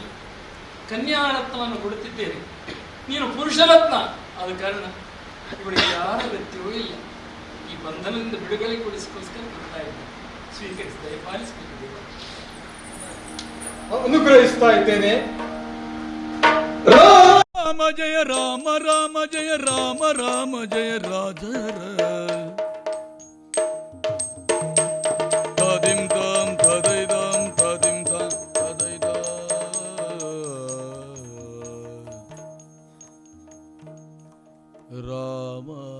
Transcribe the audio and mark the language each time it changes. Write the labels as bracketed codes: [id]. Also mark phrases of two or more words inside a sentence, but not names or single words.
[kn] ಕನ್ಯಾರತ್ನವನ್ನು ಕೊಡುತ್ತಿದ್ದೇನೆ, ನೀನು ಪುರುಷರತ್ನ. ಆದ ಕಾರಣ ಇವಳಿಗೆ ಯಾರ ವ್ಯಕ್ತಿಯೂ ಇಲ್ಲ. ಈ ಬಂಧನದಿಂದ ಬಿಡುಗಡೆ ಕೊಡಿಸಿಕೋಸ್ಕರ ಕೊಡ್ತಾ ಇದ್ದೇನೆ. ಸ್ವೀಕರಿಸಿ ದಯಪಾಲಿಸಬೇಕು. ಅನುಗ್ರಹಿಸ್ತಾ ಇದ್ದೇನೆ. [sa] ರಾಮ ಜಯ ರಾಮ ರಾಮ ಜಯ ರಾಮ ರಾಮ ಜಯ ರಾಧರ ತದಿಂ ತಾಂ ತದೈದಾಂ ತದಿಂ ತಾಂ ತದೈದಾ ರಾಮ.